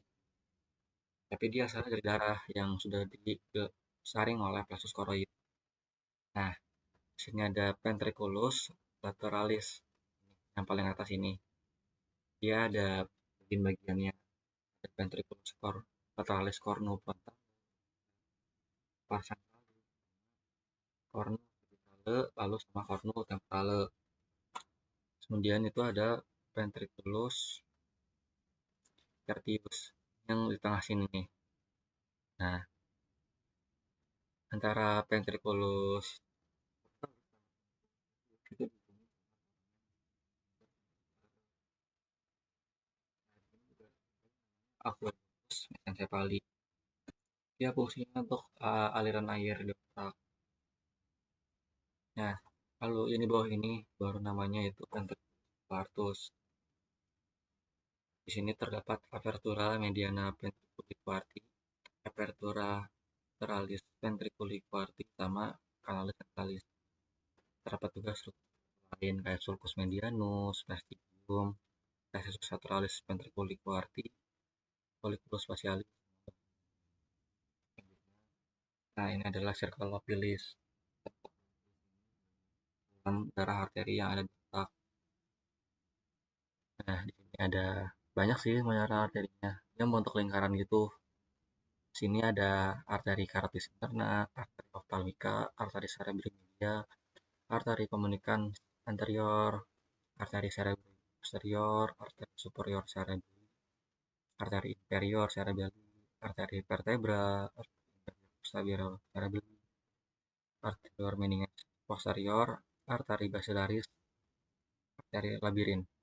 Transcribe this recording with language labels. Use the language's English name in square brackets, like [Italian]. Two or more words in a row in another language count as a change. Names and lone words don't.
[Indonesian] Tapi dia asalnya dari darah yang sudah disaring oleh [Latin] plexus choroid. [Indonesian] Nah, di sini ada [Latin] ventriculus lateralis [Indonesian] yang paling atas ini. Dia ada bagian-bagiannya, ada [Latin] ventriculus lateralis cornu-frontale, pars cornu vertebrale, [Indonesian] lalu sama [Latin] cornu temporale. [Indonesian] Kemudian itu ada [Latin] ventriculus tertius [Indonesian] yang di tengah sini nih. Nah, antara ventriculus itu [Latin] aqueductus mesencepali. [Indonesian] Dia fungsinya untuk aliran air di otak. Nah, lalu ini bawah ini baru namanya itu [Latin] ventriculus quartus. [Indonesian] Di sini terdapat [Latin] apertura mediana ventriculi quarti, apertura lateralis ventriculi quarti, [Indonesian] sama [Latin] canalis centralis. [Indonesian] Terdapat juga struktur lain kayak [Latin] sulcus medianus, vestigium, recessus lateralis ventriculi quarti, folliculus facialis. [Indonesian] Nah, ini adalah [English] circle of Willis. [Indonesian] Darah arteri yang ada di otak. Nah, di sini ada banyak sih darah arterinya. Dia membentuk lingkaran gitu. Di sini ada arteri [Latin] carotis interna, [Indonesian] arteri ophthalmica, arteri [Latin] cerebri media, [Indonesian] arteri komunikan anterior, arteri [Latin] cerebri posterior, [Indonesian] arteri [Latin] superior cerebri, [Indonesian] arteri [Latin] inferior cerebelli, [Indonesian] arteri vertebra, arteri [Latin] posterior cerebelli, arterior meninges posterior, [Indonesian] arteri basilaris, arteri labirin.